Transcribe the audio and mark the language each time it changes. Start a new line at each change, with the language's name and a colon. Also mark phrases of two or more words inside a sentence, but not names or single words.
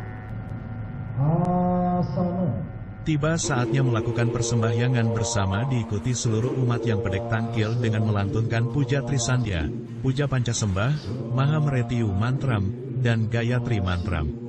Indonesian: Tiba saatnya melakukan persembahyangan bersama diikuti seluruh umat yang
Balinese: pedek tangkil
Indonesian: dengan melantunkan puja Trisandya, puja Pancasembah, Mahamretiu Mantram, dan Gayatri Mantram.